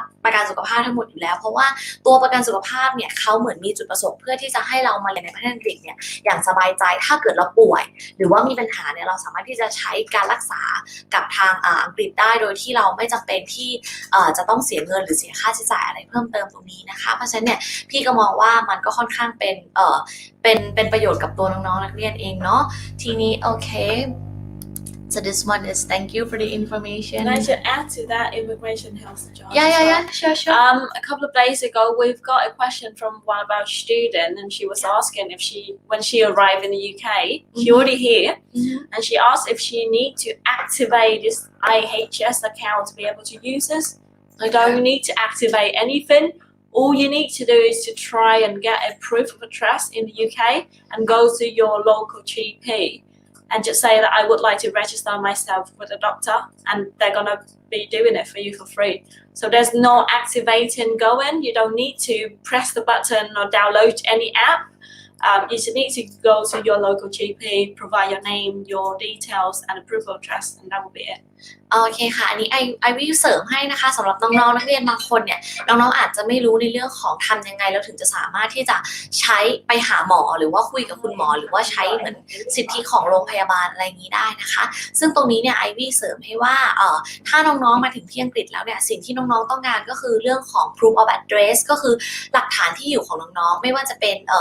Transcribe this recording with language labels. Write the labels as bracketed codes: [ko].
[th] ประกันสุขภาพทั้งหมดอยู่แล้วเพราะว่าตัวประกันสุขภาพเนี่ยเขาเหมือนมีจุดประสงค์เพื่อที่จะให้เรามาเรียนในประเทศอังกฤษเนี่ยอย่างสบายใจถ้าเกิดเราป่วยหรือว่ามีปัญหาเนี่ยเราสามารถที่จะใช้การรักษากับทางอังกฤษได้โดยที่เราไม่จำเป็นที่จะต้องเสียเงินหรือเสียค่าใช้จ่ายอะไรเพิ่มเติมตรงนี้นะคะเพราะฉะนั้นเนี่ยพี่ก็มองว่ามันก็ค่อนข้างเป็นประโยชน์กับตัวน้องๆนักเรียนเองเนาะทีนี้โอเค [en] So this one is thank you for the information. And I should add to that immigration health job. Yeah, sure. A couple of days ago, we've got a question from one of our students, and she was asking if when she arrived in the UK, she already here, and she asked if she need to activate this IHS account to be able to use this. You don't need to activate anything. All you need to do is to try and get a proof of address in the UK and go to your local GP.And just say that I would like to register myself with a doctor, and they're gonna be doing it for you for free. So there's no activating going. You don't need to press the button or download any app. You just need to go to your local GP, provide your name, your details, and a proof of address, and that will be it. [th] โอเคค่ะอันนี้ไอวิวเสริมให้นะคะสำหรับน้องๆนักเรียนบางคนเนี่ยน้องๆอาจจะไม่รู้ในเรื่องของทำยังไงแล้วถึงจะสามารถที่จะใช้ไปหาหมอหรือว่าคุยกับคุณหมอหรือว่าใช้เหมือนสิทธิของโรงพยาบาลอะไรอย่างนี้ได้นะคะซึ่งตรงนี้เนี่ยไอวิวเสริมให้ว่าถ้าน้องๆมาถึงที่อังกฤษแล้วเนี่ยสิ่งที่น้องๆต้องการก็คือเรื่องของ proof of address ก็คือหลักฐานที่อยู่ของน้องๆไม่ว่าจะเป็น